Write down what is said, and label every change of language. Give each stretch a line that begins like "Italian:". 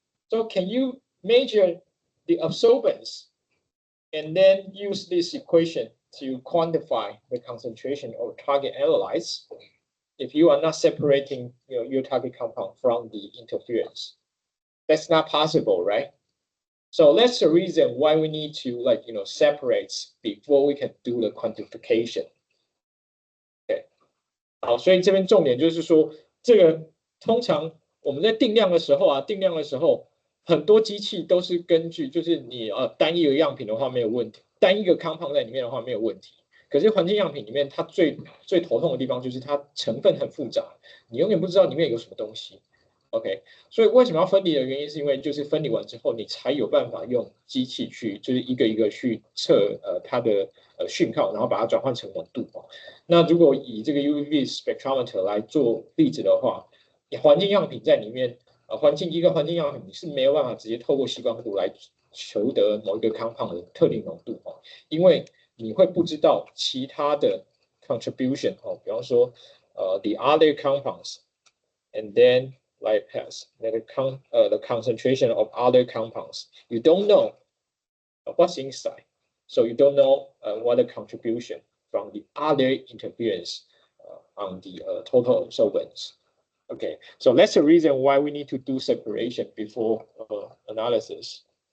English: So can you measure the absorbance and then use this equation to quantify the concentration of target analytes if you are not separating your target compound from the interference? That's not possible, right? So that's the reason why we need to separate before we can do the quantification. Okay，
Chinese: 好，所以这边重点就是说，这个通常我们在定量的时候，很多机器都是根据就是你单一个样品的话没有问题，单一个compound在里面的话没有问题。可是环境样品里面，它最头痛的地方就是它成分很复杂，你永远不知道里面有什么东西。
English: OK，
Chinese: 所以为什么要分离的原因，是因为就是分离完之后，你才有办法用机器去就是一个一个去测它的讯号，然后把它转换成浓度。那如果以这个 UV spectrometer 来做例子的话，环境样品在里面，一个环境样品你是没有办法直接透过吸光度来求得某一个 compound 的特定浓度因为你会不知道其他的 contribution 比方说
English: the other compounds and then light path, the concentration of other compounds. You don't know what's inside, so you don't know what the contribution from the other interference on the total absorbance. Okay, so that's the reason why we need to do separation before analysis.